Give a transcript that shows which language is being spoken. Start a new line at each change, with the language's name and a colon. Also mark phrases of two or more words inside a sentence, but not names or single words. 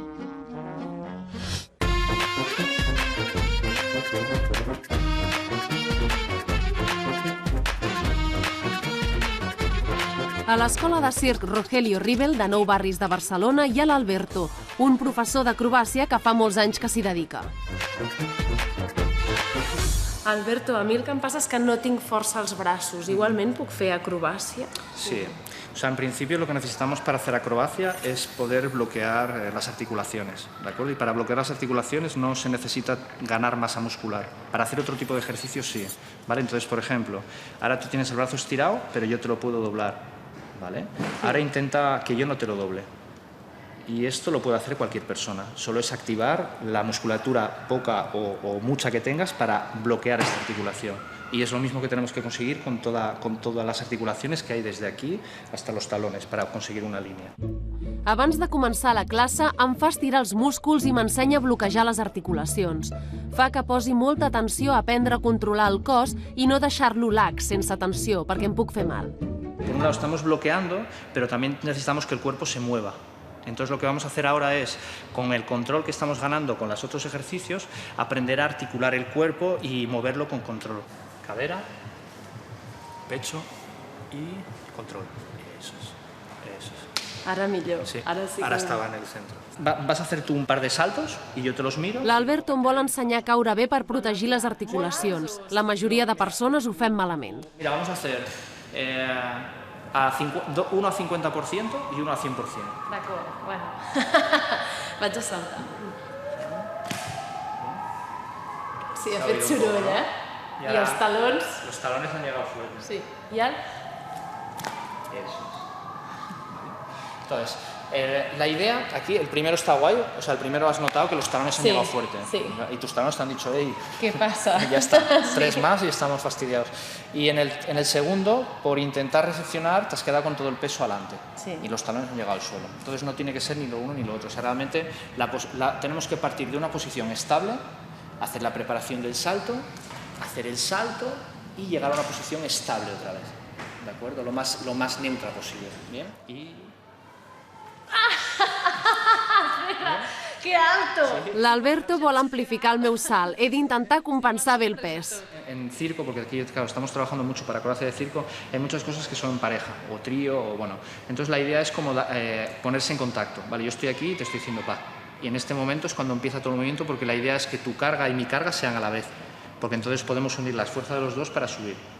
Catalan: A l'escola de circ Rogelio Ribel, de Nou Barris de Barcelona, hi ha l'Alberto, un professor d'acrobàcia que fa molts anys que s'hi dedica. Alberto, a mi el que em passa és que no tinc força als braços. Igualment puc fer acrobàcia? Sí.
Spanish: O sea, en principio lo que necesitamos para hacer acrobacia es poder bloquear las articulaciones, ¿de acuerdo? Y para bloquear las articulaciones no se necesita ganar masa muscular. Para hacer otro tipo de ejercicios sí, ¿vale? Entonces, por ejemplo, ahora tú tienes el brazo estirado, pero yo te lo puedo doblar, ¿vale? Ahora intenta que yo no te lo doble. Y esto lo puede hacer cualquier persona. Solo es activar la musculatura poca o mucha que tengas para bloquear esta articulación. Y es lo mismo que tenemos que conseguir con todas las articulaciones que hay desde aquí hasta los talones para conseguir una línia.
Catalan: Abans de començar la classe, em fa estirar els músculs i m'ensenya a bloquejar les articulacions. Fa que posi molta atenció a aprendre a controlar el cos i no deixar-lo lax, sense tensió, perquè em puc fer mal.
Spanish: Por un lado estamos bloqueando, pero también necesitamos que el cuerpo se mueva. Entonces lo que vamos a hacer ahora es, con el control que estamos ganando con los otros ejercicios, aprender a articular el cuerpo y moverlo con control. Cadera, pecho y control. Eso es.
Catalan: Ara millor. Sí, Ara sí que...
Spanish: ahora estaba en el centro. Vas a hacer tú un par de saltos y yo te los miro.
Catalan: L'Alberto em vol ensenyar a caure bé per protegir les articulacions. La majoria de persones ho fem malament.
Spanish: Mira, vamos a hacer uno a 50% y uno a 100%.
Catalan: D'acord, bueno. Vaig a saltar. Sí, ha fet soroll, eh? I els talons...
Spanish: Los talones han llegado fuerte.
Catalan: Sí. I el...
Spanish: Eso es. Entonces, la idea aquí, el primero está guay, o sea, el primero has notado que los talones han llegado fuerte. Sí. Y tus talones te han dicho, hey, ¿qué pasa? Ya está, 3 más y estamos fastidiados. Y en el segundo, por intentar recepcionar, te has quedado con todo el peso adelante. Sí. Y los talones han llegado al suelo. Entonces no tiene que ser ni lo uno ni lo otro. O sea, realmente tenemos que partir de una posición estable, hacer la preparación del salto, hacer el salto y llegar a una posición estable otra vez. ¿De acuerdo? Lo más neutra posible. ¿Bien? Y... ¡Qué alto!
Catalan: L'Alberto vol amplificar el meu salt. He d'intentar compensar bé el pes.
Spanish: En circo, porque aquí claro, estamos trabajando mucho para acrobacia de circo, hay muchas cosas que son en pareja, o trío, o bueno. Entonces la idea es como ponerse en contacto. Vale, yo estoy aquí y te estoy diciendo pa. Y en este momento es cuando empieza todo el movimiento, porque la idea es que tu carga y mi carga sean a la vez. Porque entonces podemos unir las fuerzas de los dos para subir.